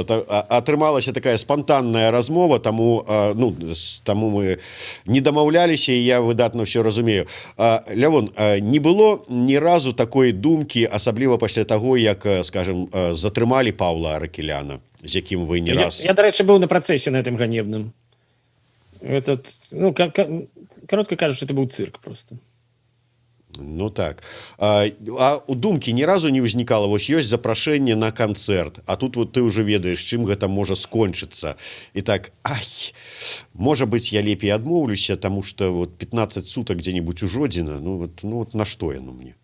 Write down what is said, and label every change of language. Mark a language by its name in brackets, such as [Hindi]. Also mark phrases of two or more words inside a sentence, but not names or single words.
[Belarusian] Атрымалася такая спантанная размова, таму мы не дамаўляліся, і я выдатна ўсё разумею. Лявон, не было ні разу такой думкі, асабліва пасля таго, як, скажем, затрымалі Паўла Аракеляна, з якім вы не раз... Я, дарэчы, быў на працэсе на гэтым ганебным. [Ukrainian] Коротко кажучи, [Russian] это был цирк просто. Ну так. [Belarusian] А у думкі ні разу не ўзнікала, вось ёсць запрашэнне на канцэрт, а тут [Russian] вот ты уже [Belarusian] ведаеш, чым гэта можа скончыцца. І так, можа быць, я лепей адмоўлюся, таму што вот 15 сутак дзе-нибудь у Жодзіна, ну вот на што яно мне?